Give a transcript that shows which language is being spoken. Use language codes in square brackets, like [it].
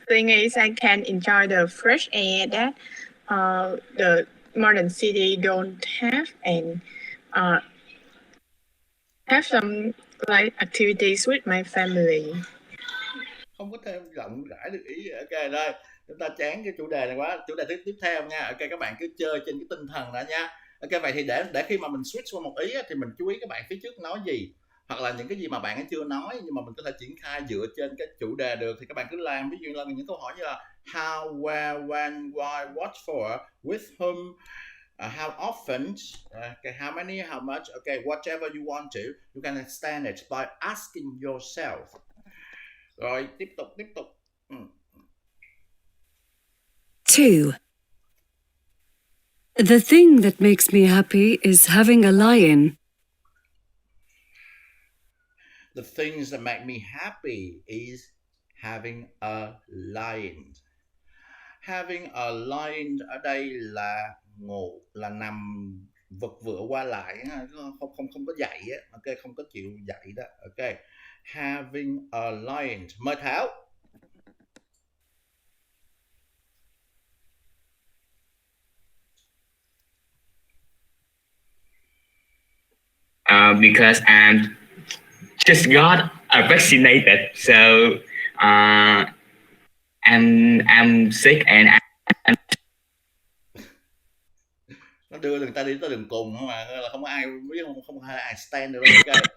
[en] thing is I can enjoy the fresh air that the modern city don't have, and have some activities with my family. [vi] Không có thêm rộng rãi được ý. Ok rồi, chúng ta chán cái chủ đề này quá. Chủ đề tiếp theo nha. Ok, các bạn cứ chơi trên cái tinh thần đó nha. Ok, vậy thì để khi mà mình switch qua một ý thì mình chú ý các bạn phía trước nói gì, hoặc là những cái gì mà bạn ấy chưa nói nhưng mà mình có thể triển khai dựa trên cái chủ đề được thì các bạn cứ làm. Ví dụ là những câu hỏi như là [en] how, where, when, why, what for, with whom, how often, okay, how many, how much, okay, whatever you want to, you can extend it by asking yourself. [vi] Rồi, tiếp tục. 2. [en] The thing that makes me happy is having a lion. The things that make me happy is having a lion. [vi] Having a lion ở đây là ngủ, là nằm vật vựa qua lại, không có dậy á, ok, không có chịu dậy đó, ok. [en] Having a lion. Mời Thảo. Because I'm just got vaccinated, so I'm sick and I'm [vi] nó đưa người ta đi tới đường cùng không mà, là không có ai biết, không có ai stand được đâu, ok.